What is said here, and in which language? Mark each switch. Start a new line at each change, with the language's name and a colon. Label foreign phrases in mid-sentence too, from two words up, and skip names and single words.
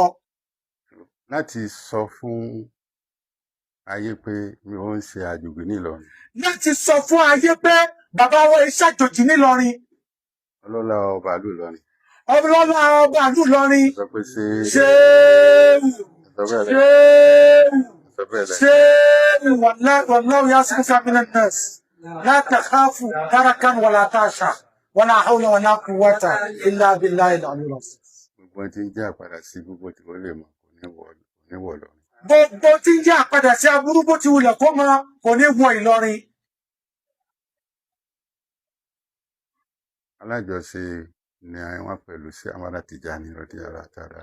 Yoruba: Láti sọ fún ayé pé mi ò ń ṣe àjòjì nílọrin. Láti sọ fún ayé pé bàbá wa iṣẹ́ àjòjì nílọrin. Ọlọ́lá ọba ìlú Ìlọrin. Ọlọ́lá ọba ìlú Ìlọrin. Sọ pé
Arabic: ṣéèwù والله يعصمك من الناس لا تخاف دركا ولا تخشى ولا حول ولا قوة إلا بالله العلي العظيم.
Yoruba: Gbogbo tí ń jẹ́ àpadà sí gbogbo tí wọ́n lè mọ̀ kò ní wọ̀ lọ. Gbogbo tí ń jẹ́ àpadà sí aburú bó ti wulẹ̀ kó mọ kò ní wọ Ìlọrin. Alájọṣe ni wọ́n pẹ̀lú sí Amada Tijani
Arabic: رضي الله تعالى.